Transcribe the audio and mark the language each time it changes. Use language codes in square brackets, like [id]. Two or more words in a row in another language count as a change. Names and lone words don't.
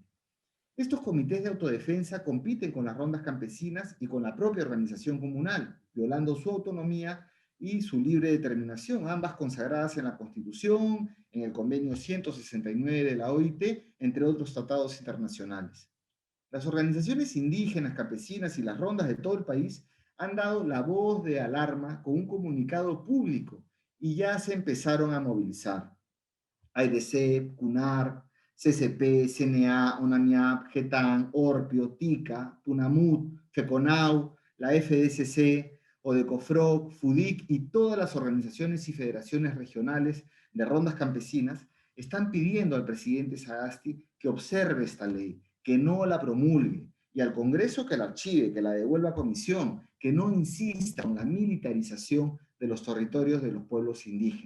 [es] Estos comités de autodefensa compiten con las rondas campesinas y con la propia organización comunal, violando su autonomía y su libre determinación, ambas consagradas en la Constitución, en el Convenio 169 de la OIT, entre otros tratados internacionales. Las organizaciones indígenas, campesinas y las rondas de todo el país han dado la voz de alarma con un comunicado público y ya se empezaron a movilizar. AIDC, CUNAR, CCP, CNA, ONAMIAP, GETAN, ORPIO, TICA, PUNAMUT, FECONAU, la FDSC, ODECOFROC, FUDIC y todas las organizaciones y federaciones regionales de rondas campesinas están pidiendo al presidente Sagasti que observe esta ley, que no la promulgue, y al Congreso que la archive, que la devuelva a comisión, que no insista en la militarización de los territorios de los pueblos indígenas.